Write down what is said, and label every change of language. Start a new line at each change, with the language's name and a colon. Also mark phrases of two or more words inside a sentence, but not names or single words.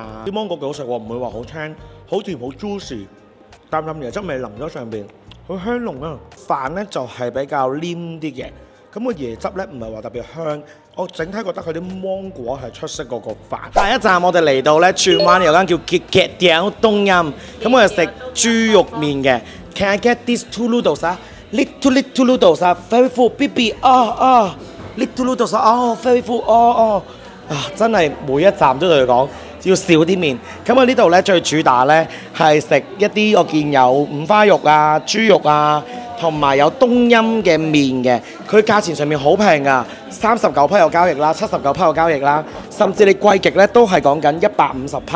Cantonese: 啲芒果幾好食喎，唔會話好青，好甜，好 juicy， 淡椰汁味淋咗上邊，好香濃啊！飯咧就係比較黏啲嘅，咁個椰汁咧唔係話特別香。我整體覺得佢啲芒果係出色過個飯。下一站我哋嚟到咧荃灣有間叫傑鼎冬陰，咁我哋食豬肉麵嘅。
English: Can I get these 2 noodles
Cantonese: 啊？
English: Little noodles
Cantonese: 啊 ，
English: very full, baby little noodles
Cantonese: 啊 ，
English: very full
Cantonese: 真係每一站都同佢講要少啲麵。咁我呢度咧最主打咧係食一啲我見有五花肉啊、豬肉啊。同埋有冬陰嘅麵嘅，佢價錢上面好平㗎，39批有交易啦，79批有交易啦甚至你貴極咧都係講緊150匹。